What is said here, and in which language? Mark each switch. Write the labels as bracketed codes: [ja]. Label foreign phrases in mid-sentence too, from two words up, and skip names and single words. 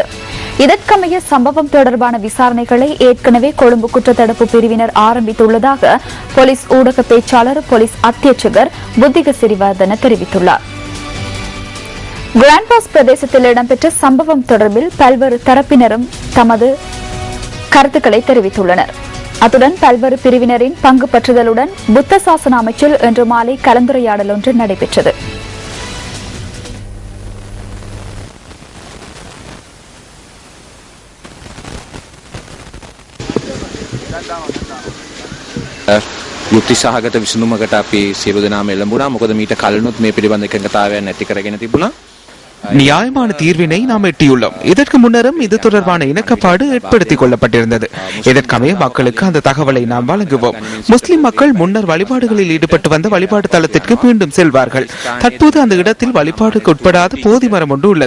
[ta] இதற்கமைய சம்பவம் தொடர்பான விசாரணைகளை ஏற்கனவே கொழும்பு குற்றத்தடுப்பு பிரிவினர் ஆரம்பித்துள்ளதாக போலீஸ் ஊடக பேச்சாளர் போலீஸ் அத்தியட்சகர் புத்திக சிறிவர்தன தெரிவித்துள்ளார். கிராண்ட் பாஸ் பிரதேசத்தில் இடம்பெற்ற சம்பவம் தொடர்பில் பல்வேறு தரப்பினரும் தமது கருத்துக்களை தெரிவித்துள்ளனர். அத்துடன் பல்வேறு பிரிவினரின் பங்கு பற்றுதலுடன் புத்த சாசன அமைச்சில் இன்று மாலை கலந்துரையாடல் ஒன்று நடைபெற்றது. [si] යුක්ති සහගත විසඳුමකට අපි සියලු දෙනාම එළඹුණා. මොකද මීට කලිනුත් මේ පිළිබඳ එකඟතාවයක් නැති කරගෙන තිබුණා. [ta] நியாயமான தீர்வினை நாம் எட்டியுள்ளோம். இதற்கு முன்னரும் இது தொடர்பான இணக்கப்பாடு ஏற்படுத்திக் கொள்ளப்பட்டிருந்தது. இதற்கமைய மக்களுக்கு அந்த தகவலை நாம் வழங்குவோம். முஸ்லிம் மக்கள் முன்னர் வழிபாடுகளில் ஈடுபட்டு வந்த வழிபாடு தளத்திற்கு மீண்டும் செல்வார்கள். தற்போது அந்த இடத்தில் வழிபாடுக்கு உட்படாத போதி மரம் ஒன்று உள்ளது.